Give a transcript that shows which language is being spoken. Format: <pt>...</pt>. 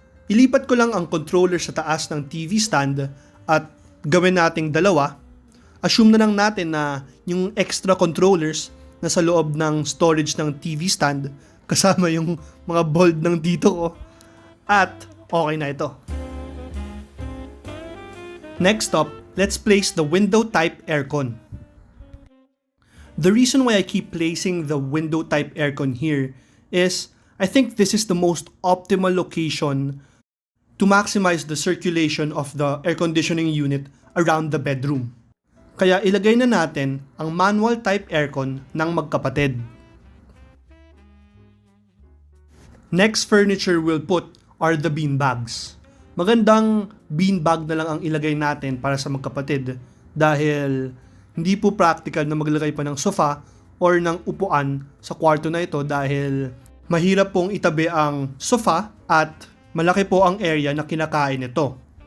<tl>Ilipat ko lang ang controller sa taas ng TV stand at gawin nating dalawa. Assume na lang natin na yung extra controllers na sa loob ng storage ng TV stand kasama yung mga bold ng dito ko. At okay na ito.</tl> <en>Next up, let's place the window type aircon. The reason why I keep placing the window type aircon here is I think this is the most optimal location to maximize the circulation of the air conditioning unit around the bedroom.</en> <tl>Kaya ilagay na natin ang manual type aircon ng magkapatid.</tl> <en>Next furniture we'll put are the bean bags.</en> <tl>Magandang bean bag na lang ang ilagay natin para sa magkapatid dahil hindi po practical na maglagay pa ng sofa or ng upuan sa kwarto na ito dahil mahirap pong itabi ang sofa at malaki po ang area na kinakain nito.</tl>